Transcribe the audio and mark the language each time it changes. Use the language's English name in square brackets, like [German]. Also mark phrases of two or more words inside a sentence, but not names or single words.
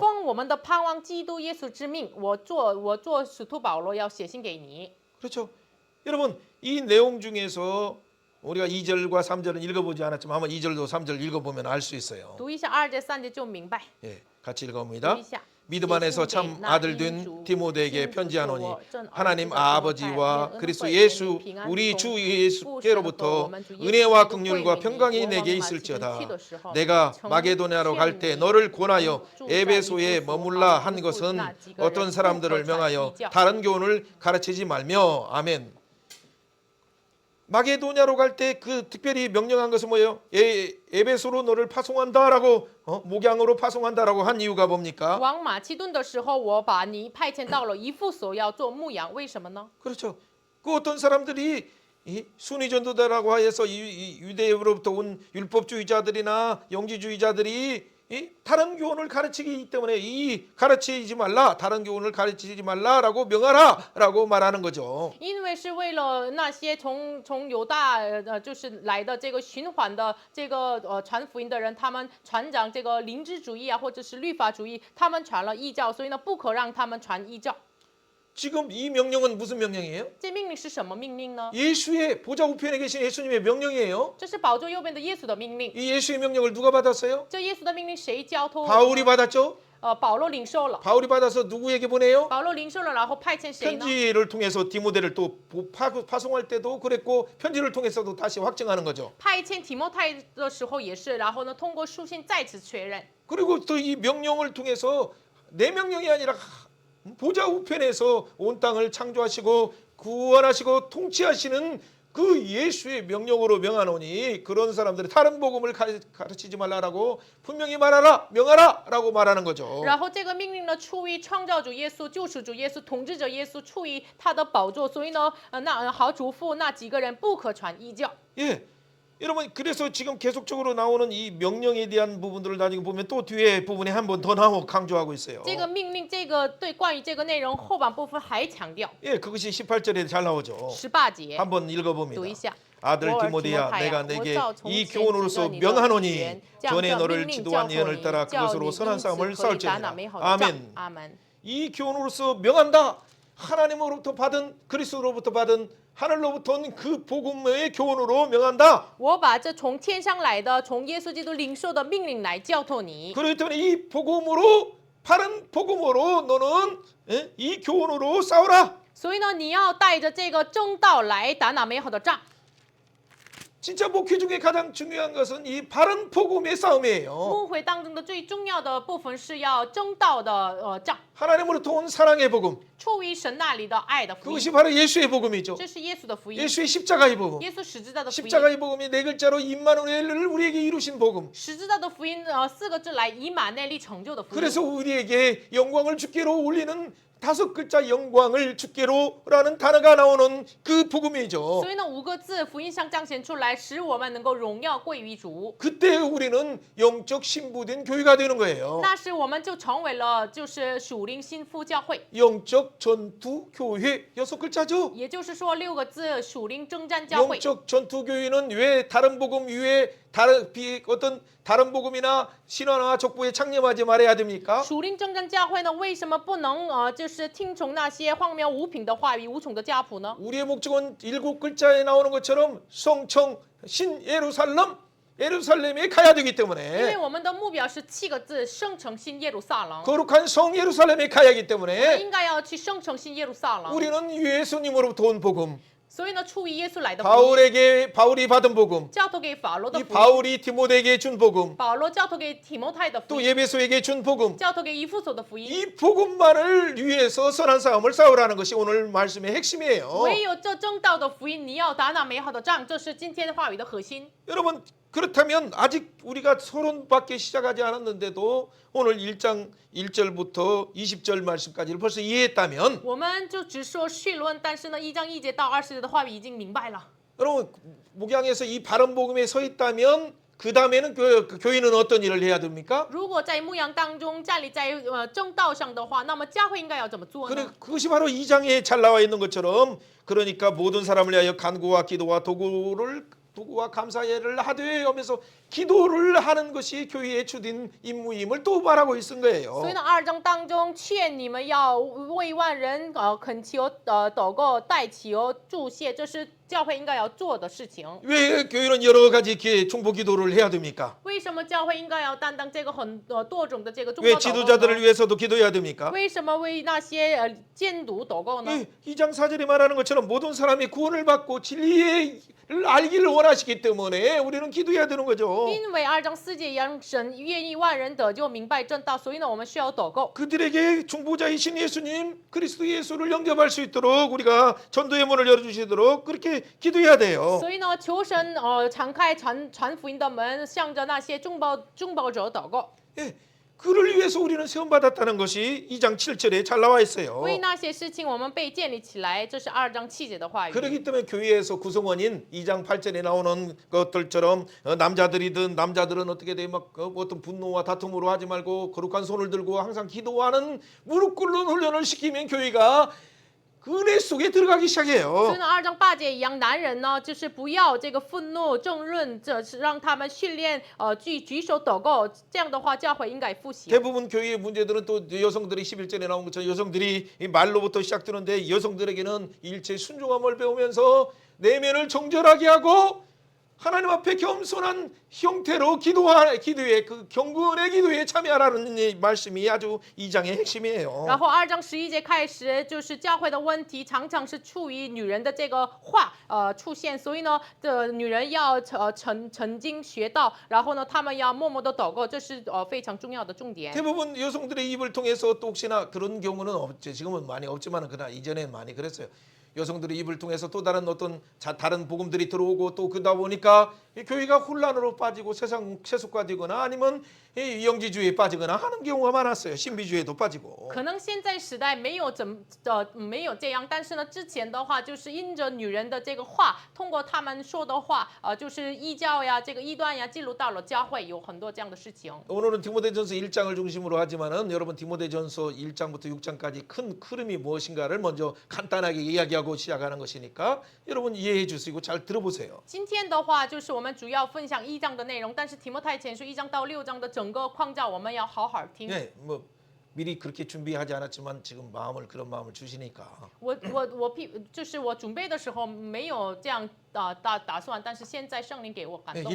[Chinese] 奉我们的盼望基督耶稣之命，我做使徒保罗要写信给你。 [Korean] 그렇죠. 여러분 이 내용 중에서 우리가 2절과 3절은 읽어보지 않았지만 한번 2절도 3절 읽어보면 알 수 있어요. [Chinese] 读一下2节3节就明白。 [Korean] 예, 같이 [Chinese] 读 [Korean] 읽어봅니다. [Chinese] 一下。 [Korean] 믿음 안에서 참 아들 된 디모데에게 편지하노니 하나님 아버지와 그리스도 예수 우리 주 예수께로부터 은혜와 긍휼과 평강이 내게 있을지어다. 내가 마게도냐로 갈 때 너를 권하여 에베소에 머물라 한 것은 어떤 사람들을 명하여 다른 교훈을 가르치지 말며 아멘. 마게도냐로 갈 때 그 특별히 명령한 것은 뭐예요? 에베소로 너를 파송한다라고 목양으로 파송한다라고 한 이유가 뭡니까? [Chinese] 往马其顿的时候，我把你派遣到了以弗所，要做牧羊，为什么呢？ [Korean] 그렇죠. 그 어떤 사람들이 이 순위 전도자라고 하여서 이 유대로부터 온 율법주의자들이나 영지주의자들이 이 다른 교훈을 가르치기 때문에 이 가르치지 말라, 다른 교훈을 가르치지 말라라고 명하라라고 말하는 거죠. [Chinese] 因为是为了那些从犹大就是来的这个循环的这个传福音的人，他们传讲这个灵知主义啊，或者是律法主义，他们传了异教，所以呢不可让他们传异教。 [Korean] 지금 이 명령은 무슨 명령이에요? [Chinese] 这命令是什么命令呢？ [Korean] 예수의 보좌 우편에 계신 예수님의 명령이에요. [Chinese] 这是宝座右边的耶稣的命令。 [Korean] 이 예수의 명령을 누가 받았어요? [Chinese] 这耶稣的命令谁交托？ [Korean] 바울이 받았죠. [Chinese] 保罗领受了。 [Korean] 바울이 받아서 누구에게 보내요? [Chinese] 保罗领受了，然后派遣谁呢？ [Korean] 편지를 통해서 디모데를 또 파송할 때도 그랬고 편지를 통해서도 다시 확증하는 거죠. [Chinese] 派遣提摩太的时候也是，然后呢通过书信再次确认。 [Korean] 그리고 또 이 명령을 통해서 내 명령이 아니라 보좌 우편에서 온 땅을 창조하시고 구원하시고 통치하시는 그 예수의 명령으로 명하노니 그런 사람들이 다른 복음을 가르치지 말라라고 분명히 말하라 명하라라고 말하는 거죠. [Chinese] 然后这个命令呢，出于创造主耶稣、救赎主耶稣、统治者耶稣，出于他的宝座，所以呢，那好嘱咐那几个人不可传异教。 [Korean] 예. 여러분 그래서 지금 계속적으로 나오는 이 명령에 대한 부분들을 나중에 보면 또 뒤에 부분에 한 번 더 나오고 강조하고 있어요. [Chinese] 这个命令，这个对关于这个内容后半部分还强调。 [Korean] 예, 그것이 18절에 잘 나오죠. [Chinese] 18节 [Korean] 한번 읽어봅니다. [Chinese] 读一下。 [Korean] 아들 오 디모데야, 디모타야, 내가 내게 [Chinese] 我照从 [Korean] 이 [Chinese] 前 [Korean] 교훈으로서 [Chinese] 指着你的 [Korean] 명하노니 [Chinese] 预言 [Korean] 전에 [Chinese] 这样 [Korean] 너를 [Chinese] 命令 [Korean] 지도한 [Chinese] 教 [Korean] 예언을 [Chinese] 你 [Korean] 따라 [Chinese] 叫 [Korean] 그것으로 [Chinese] 你 [Korean] 선한 [Chinese] 因此 [Korean] 싸움을 [Chinese] 可以打那 [Korean] 싸울지니라. [Chinese] 美好的仗。 [Korean] 아멘. [Chinese] 阿门。 [Korean] 이 교훈으로서 명한다. 하나님으로부터 받은 그리스도로부터 받은 하늘로부터 온 그 복음의 교훈으로 명한다. [Chinese] 我把这从天上来的、从耶稣基督领受的命令来教托你。 [Korean] 그렇기 때문에 이 복음으로 바른 복음으로 너는 이 교훈으로 싸우라. [Chinese] 所以呢，你要带着这个正道来打那美好的仗。 [Korean] 진짜 목회 중에 가장 중요한 것은 이 바른 복음의 싸움이에요. [Chinese] 牧会当中的最重要的部分是要正道的仗， [Korean] 하나님으로부터 온 사랑의 복음. [Chinese] 出于神那里的爱的福音， [Korean] 그것이 바로 예수의 복음이죠. [Chinese] 这是耶稣的福音， [Korean] 예수의 십자가의 복음. [Chinese] 耶稣十字架的福音。 [Korean] 십자가의 복음이 네 글자로 임마누엘을 우리에게 이루신 복음. [Chinese] 十字架的福音，四个字来以马内利成就的福音。 [Korean] 그래서 우리에게 영광을 주께로 올리는 5글자 영광을 주께로라는 단어가 나오는 그 복음이죠. [Chinese] 所以呢，五个字福音上彰显出来，使我们能够荣耀归于主。 [Korean] 그때 우리는 영적 신부된 교회가 되는 거예요. [Chinese] 那时我们就成为了就是属灵新妇教会， [Korean] 영적 전투 교회 6글자죠. [Chinese] 也就是说六个字属灵征战教会。 [Korean] 영적 전투 교회는 왜 다른 복음 위에 어떤 다른 복음이나 신화나 족보에 창념하지 말아야 됩니까? [Chinese] 属灵征战教会呢，为什么不能就是听从那些荒谬无品的话语、无穷的家谱呢？ [Korean] 우리의 목적은 7글자에 나오는 것처럼 성청 신 예루살렘에 가야 되기 [Chinese] 因为 [Korean] 때문에 [Chinese] 我们的目标是7个字：圣城新耶路撒冷。 [Korean] 거룩한 성 예루살렘에 가야 하기 [Chinese] 我们 [Korean] 때문에 [Chinese] 应该要去圣城新耶路撒冷。 [Korean] 우리는 예수님으로부터 온 복음, [Chinese] 所以呢，出于耶稣来的福音， [Korean] 바울이 받은 복음, [Chinese] 交托给保罗的 [Korean] 이 [Chinese] 福音， [Korean] 바울이 디모데에게 준 복음, [Chinese] 保罗交托给提摩太的福 [Korean] 또 [Chinese] 音， [Korean] 예배소에게 준 복음, [Chinese] 交托给以弗所的福音。 [Korean] 이 복음만을 위해서 선한 싸움을 싸우라는 것이 오늘 말씀의 핵심이에요. [Chinese] 唯有这正道的福音，你要打那美好的仗，这是今天的话语的核心。 [Korean] 여러분 그렇다면 아직 우리가 서론밖에 시작하지 않았는데도 오늘 1장 1절부터 20절 말씀까지를 벌써 이해했다면 [Chinese] 我们就只说绪论，但是呢，1章1节到20节的话语已经明白了。 [Korean] 여러분 목양에서 이 바른 복음에 서 있다면 그 다음에는 교회는 어떤 일을 해야 됩니까? [Chinese] 如果在牧羊当中站立在正道上的话，那么教会应该要怎么做呢？ [Korean] 그것이 바로 2장에 잘 나와 있는 것처럼 그러니까 모든 사람을 위하여 간구와 기도와 도구와 감사예를 하되 하면서 기도를 하는 것이 교회의 주된 임무임을 또 말하고 있은 거예요. [Chinese] 所以呢，2章当中劝你们要为万人恳求、祷告、代求、祝谢，这是教会应该要做的事情。 [Korean] 왜 교회는 여러 가지 중보 기도를 해야 됩니까? [Chinese] 为什么教会应该要担当这个很多种的这个中 [Korean] 왜 [Chinese] 祷祷告 [Korean] 지도자들을 [Chinese] 呢？ [Korean] 위해서도 기도해야 됩니까? [Chinese] 为什么为那些监督祷告呢？ [Korean] 2장 4절에 말하는 것처럼 모든 사람이 구원을 받고 진리를 알기를 원하시기 때문에 우리는 기도해야 되는 거죠. [Chinese] 因为2章4节让神愿意万人得救明白正道，所以呢，我们需要祷告。 [Korean] 그들에게 중보자이신 예수님 그리스도 예수를 영접할 수 있도록 우리가 전도의 문을 열어주시도록 그렇게 기도해야 돼요. [Chinese] 所以呢，求神敞开传福音的门，向着那些中保者祷告。 [Korean] 예, 그를 위해서 우리는 세움 받았다는 것이 2장 7절에 잘 나와 있어요. [Chinese] 为那些事情我们被建立起来，这是2章7节的话语。 [Korean] 그렇기 때문에 교회에서 구성원인 2장 8절에 나오는 것들처럼 남자들이든 남자들은 어떻게 돼 막 어떤 분노와 다툼으로 하지 말고 거룩한 손을 들고 항상 기도하는 무릎 꿇는 훈련을 시키면 교회가 은혜 속에 들어가기 [Chinese] 所以 [Korean] 시작해요. [Chinese] 呢，2章8节一样，男人呢就是不要这个愤怒、争论，这是让他们训练举手祷告。这样的话，教会应该复习。 [Korean] 대부분 교회의 문제들은 또 여성들이 11절에 나온 것처럼 여성들이 이 말로부터 시작되는데 여성들에게는 일체 순종함을 배우면서 내면을 정결하게 하고 하나님 앞에 겸손한 형태로 기도에 그 경건의 기도에 참여하라는 이 말씀이 아주 2장의 핵심이에요. [Chinese] 然后2章11节开始，就是教会的问题常常是出于女人的这个话出现，所以呢，女人要曾经学到，然后呢，他们要默默的祷告，这是非常重要的重点。 [Korean] 대부분 여성들의 입을 통해서 또 혹시나 그런 경우는 없죠. 지금은 많이 없지만 그러나 이전엔 많이 그랬어요. 여성들의 입을 통해서 또 다른 어떤 다른 복음들이 들어오고 또 그러다 보니까 이 교회가 혼란으로 빠지고 세상 세속화되거나 아니면 이 영지주의에 빠지거나 하는 경우가 많았어요. 신비주의에도 빠지고. [Chinese] 可能现在时代没有没有这样，但是呢，之前的话就是因着女人的这个话，通过他们说的话，就是异教呀、这个异端呀，进入到了教会，有很多这样的事情。 [Korean] 오늘은 디모데전서 1장을 중심으로 하지만은 여러분 디모데전서 1장부터 6장까지 큰 흐름이 무엇인가를 먼저 간단하게 이야기하고 시작하는 것이니까 여러분 이해해 주시고 잘 들어보세요. [Chinese] 今天的话就是我们主要分享1章的内容，但是提摩太前书1章到6章的整个框架我们要好好听。 [Korean] 네, 뭐 미리 그렇게 준비하지 않았지만 지금 그런 마음을 주시니까 [Chinese] 就是我准备的时候没有这样打算，但是现在圣灵给我感动。